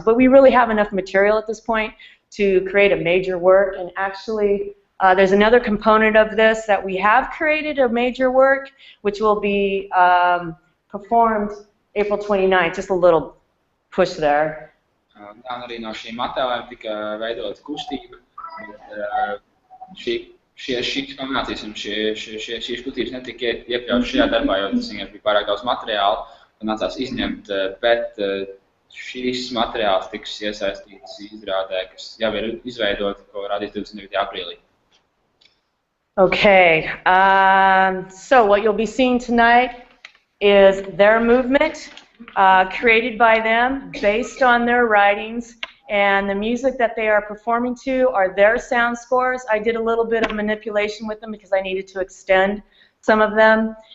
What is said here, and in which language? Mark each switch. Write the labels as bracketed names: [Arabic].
[English] But we really have enough material at this point to create a major work, and actually there's another component of this that we have created a major work, which will be performed April 29th, just a little push there. [Latvian] Un arī no šīm attēliem tika veidota kustība, bet šīs kombinācijas un šīs kustības netika iekļautas šajā darbā, jo tas vienkārši bija pārāk daudz materiāla un nācās izņemt, bet šīs materiāls tiks iesaistīts izrādē, kas jau ir izveidota, ko radīs 29. aprīlī. [English] Okay, so what you'll be seeing tonight is their movement created by them based on their writings, and the music that they are performing to are their sound scores. I did a little bit of manipulation with them because I needed to extend some of them.